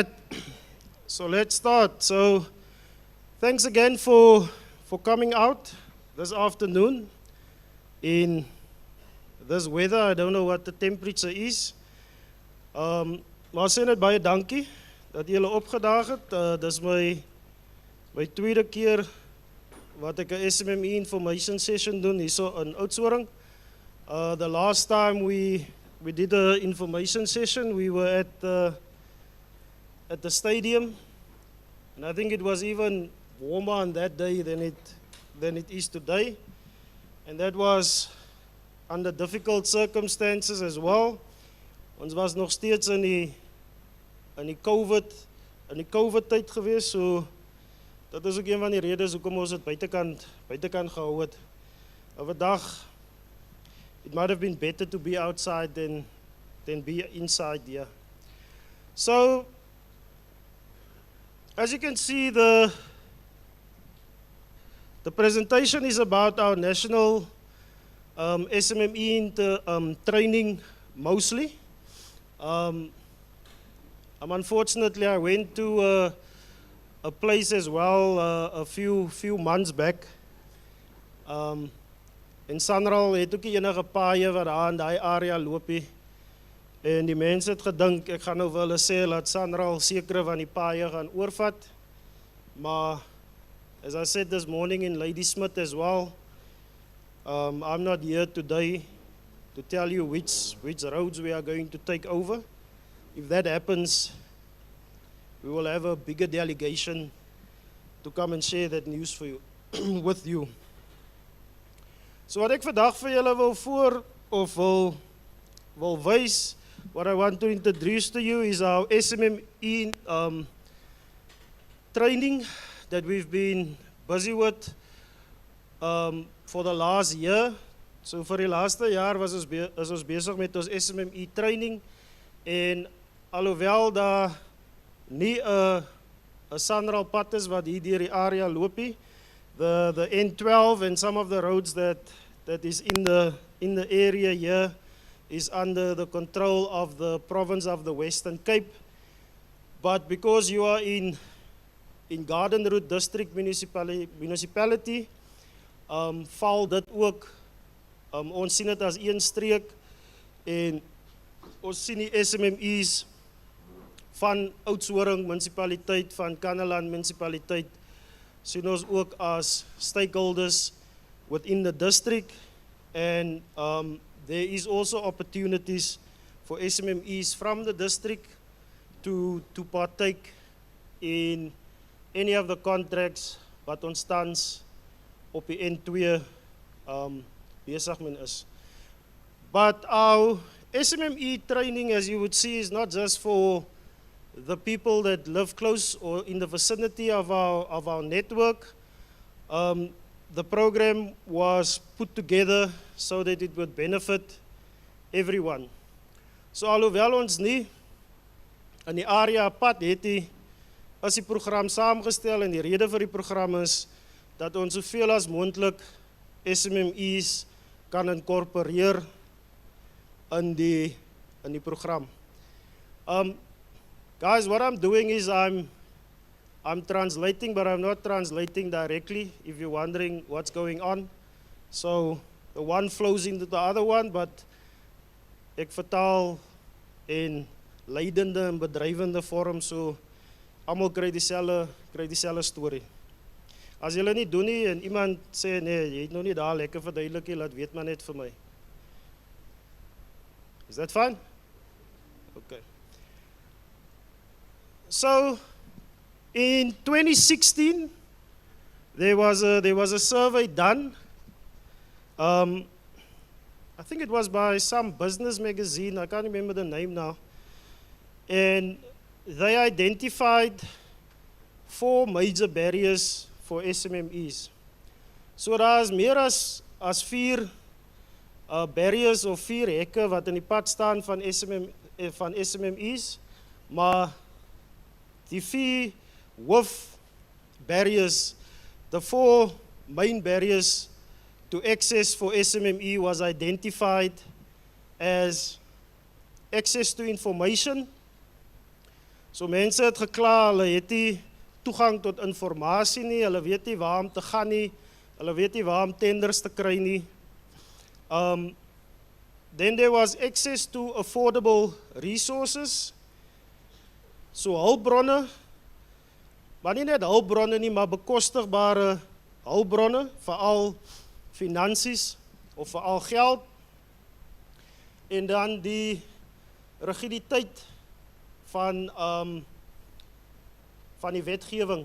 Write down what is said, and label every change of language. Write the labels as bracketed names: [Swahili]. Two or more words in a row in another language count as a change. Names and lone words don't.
[English] So let's start. So thanks again for coming out this afternoon in this weather. I don't know what the temperature is. [Afrikaans] Maar sê net baie dankie dat julle opgedaag het. Dis my tweede keer wat ek 'n Smme [English] information session [Afrikaans] doen hierso in Oudtshoorn. [English] The last time we did an information session, we were at the stadium, and I think it was even warmer on that day than it is today, and that was under difficult circumstances as well. [Afrikaans] Ons was nog steeds in die COVID tyd gewees, so dat is ook een van die redes hoekom ons dit buitekant gehou het. Vandag, [English] it might have been better to be outside than be inside here. So, as you can see, the presentation is about our national Smme training mostly. Unfortunately, I went to a place as well a few months back. [Afrikaans] In Sanral het ook enige paaie wat daar in daai area loop nie. En die mense het gedink, ek gaan nou vir hulle sê, laat Sanral sekere van die paaie gaan oorvat. [English] Maar, as I said this morning in Ladysmith as well, I'm not here today to tell you which roads we are going to take over. If that happens, we will have a bigger delegation to come and share that news for you, with you. [Afrikaans] So wat ek vandag vir julle wil wys, [English] what I want to introduce to you is our Smme training that we've been busy with for the last year. [Afrikaans] So vir die laaste jaar is ons besig met ons Smme training, en alhoewel daar nie 'n Sanral pad is wat hier deur die area loop nie, [English] the N12 and some of the roads that is in the area here is under the control of the province of the Western Cape. But because you are in Garden Route District Municipality, [Afrikaans] val dit ook Ons sien dit as een streek en ons sien die SMME's van Oudtshoorn Municipaliteit, van [English] Kannaland [Afrikaans] Municipaliteit, sien ons ook as [English] stakeholders within the district, and there is also opportunities for SMMEs from the district to partake in any of the contracts [Afrikaans] wat ons tans op die N2 besig mee is. [English] But our SMME training, as you would see, is not just for the people that live close or in the vicinity of our network. The program was put together so that it would benefit everyone. [Afrikaans] So alhoewel ons nie in die area apart het is die program saamgestel, en die rede vir die program is dat ons soveel as moontlik SMMEs kan incorporeer in die program. [English] Guys, what I'm doing is I'm translating, but I'm not translating directly, if you're wondering what's going on. So the one flows into the other one, but [Afrikaans] ek vertaal in leidende en bedryvende vorm, so almal kry dieselfde storie. As julle nie doen nie en iemand sê nee, jy het nou nie daar lekker verduidelik nie, laat weet maar net vir my. [English] Is that fine? Okay. So in 2016, there was a survey done. I think it was by some business magazine, I can't remember the name now. And they identified 4 major barriers for SMMEs. [Afrikaans] So daar's meer as 4 barriers of 4 hekke wat in die pad staan van SMMEs, maar die 4 hoof barriers, [English] the 4 main barriers to access for SMME was identified as access to information. [Afrikaans] So mense het gekla, hulle het nie toegang tot informasie nie, hulle weet nie waar om te gaan nie, hulle weet nie waar om tenders te kry nie. [English] Then there was access to affordable resources, [Afrikaans] so hulpbronne, maar nie net hulpbronne nie, maar bekostigbare hulpbronne, veral finansies of veral geld, en dan die rigiditeit van die wetgewing.